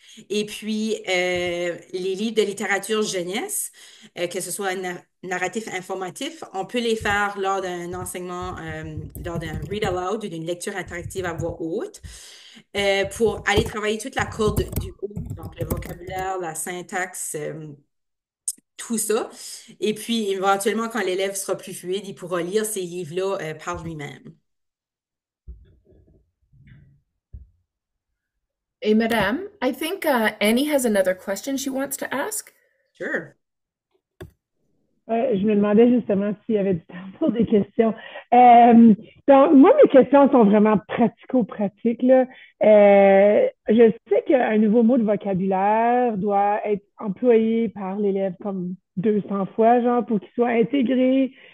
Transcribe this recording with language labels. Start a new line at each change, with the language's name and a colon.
French: Et puis, les livres de littérature jeunesse, que ce soit narratif informatif, on peut les faire lors d'un enseignement, lors d'un
English: read aloud
French: ou d'une lecture interactive à voix haute, pour aller travailler toute la corde du haut, donc le vocabulaire, la syntaxe, tout ça. Et puis, éventuellement, quand l'élève sera plus fluide, il pourra lire ces livres-là par lui-même.
English: Hey, Madame, I think Annie has another question she wants to ask. Sure.
French: Je me demandais justement s'il y avait du temps pour des questions. Donc, moi, mes questions sont vraiment pratico-pratiques, là. Je sais qu'un nouveau mot de vocabulaire doit être employé par l'élève comme 200 fois, genre, pour qu'il soit intégré.